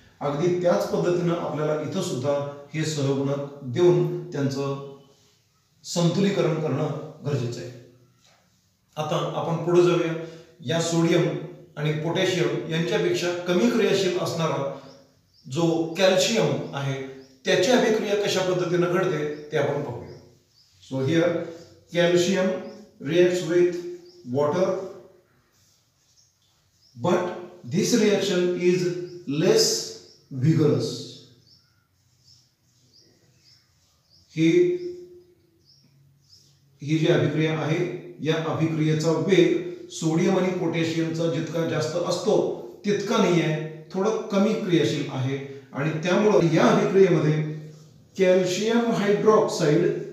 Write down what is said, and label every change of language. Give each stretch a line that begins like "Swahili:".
Marathi: अगदी त्याच पद्धतीनं आपल्याला इथं सुद्धा हे सहगुणक देऊन त्यांचं संतुलीकरण करणं गरजेचं आहे. आता आपण पुढे जाऊया. या सोडियम आणि पोटॅशियम यांच्यापेक्षा कमी क्रियाशील असणारा जो कॅल्शियम आहे त्याची अभिक्रिया कशा पद्धतीने घडते ते आपण पाहूया.
English: So here calcium reacts with water but this reaction is less vigorous.
Marathi: ही जी अभिक्रिया आहे या अभिक्रियेचा वेग सोडियम आणि पोटॅशियमचा जितका जास्त असतो तितका नाही आहे, थोडं कमी क्रियाशील आहे आणि त्यामुळे या अभिक्रियेमध्ये कॅल्शियम हायड्रॉक्साइड